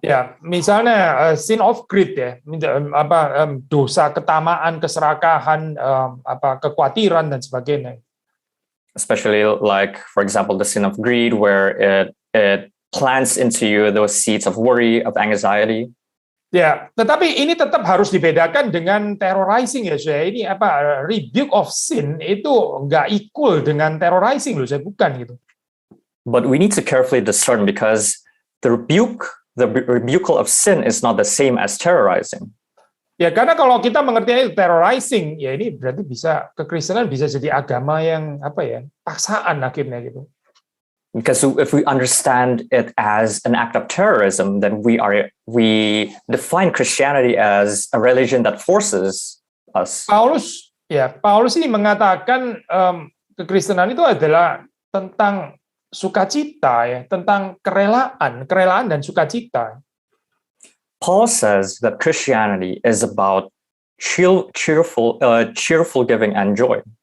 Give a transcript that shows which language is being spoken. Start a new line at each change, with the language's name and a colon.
Indonesian: Ya, misalnya
English: sin of greed
Indonesian: ya, dosa ketamaan, keserakahan, kekhawatiran dan sebagainya.
English: Especially like, for example, the sin of greed, where it plants into you those seeds of worry, of anxiety.
Indonesian: Ya, tetapi ini tetap harus dibedakan dengan terrorizing ya, saya. Ini
English: rebuke of sin
Indonesian: itu nggak equal dengan terrorizing loh, saya, bukan gitu.
English: But we need to carefully discern, because the rebukal of sin is not the same as terrorizing.
Indonesian: Ya, karena kalau kita mengerti itu terrorizing, ya ini berarti kekristenan bisa jadi agama yang paksaan akhirnya gitu.
English: Because if we understand it as an act of terrorism, then we define Christianity as a religion that forces us.
Indonesian: Paulus ini mengatakan kekristenan itu adalah tentang sukacita ya, tentang kerelaan dan sukacita.
English: Paul says that Christianity is about cheerful giving and joy.